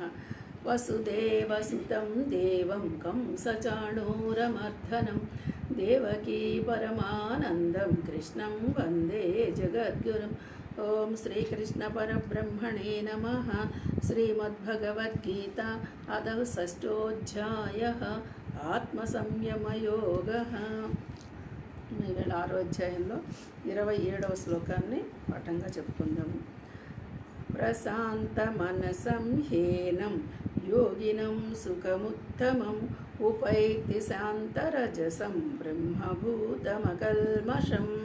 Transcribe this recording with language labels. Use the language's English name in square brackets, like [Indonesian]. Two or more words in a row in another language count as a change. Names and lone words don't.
[Sanskrit] वसुदेवसुतं देवं कंसचाणूरमर्दनं देवकी परमानन्दं कृष्णं वन्दे जगद्गुरुम्। ओं श्रीकृष्णपरब्रह्मणे नमः। श्रीमद्भगवद्गीता अधः षष्ठोऽध्यायः आत्मसंयमयोगः। [Telugu] ఈవేళ 6వ అధ్యాయంలో 27వ శ్లోకాన్ని పాఠంగా చెప్పుకుందాము. [Sanskrit] ప్రశాంత మనసం హీనం యోగినం సుఖముత్తమం ఉపైతి శాంతరజసం బ్రహ్మభూతమకల్మషం.